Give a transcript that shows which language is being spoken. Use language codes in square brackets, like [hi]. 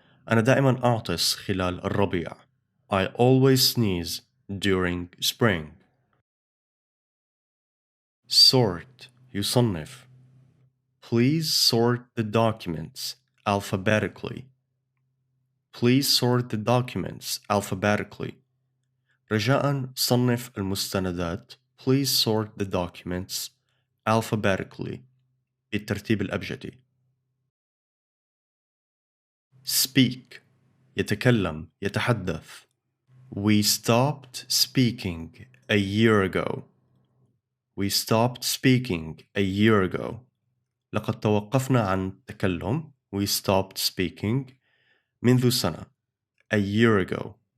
[ar] أنا دائما أعطس خلال الربيع. [en] I always sneeze during spring. Sort يصنف. Please sort the documents alphabetically. Please sort the documents alphabetically. [ar] رجاء صنف المستندات. [en] Please sort the documents alphabetically [ar] بالترتيب الأبجدي. Speak يتكلم يتحدث. [en] We stopped speaking a year ago. We stopped speaking a year ago. [ar] لقد توقفنا عن التكلم. [en] We stopped speaking [ar] منذ سنة. [en] A year ago.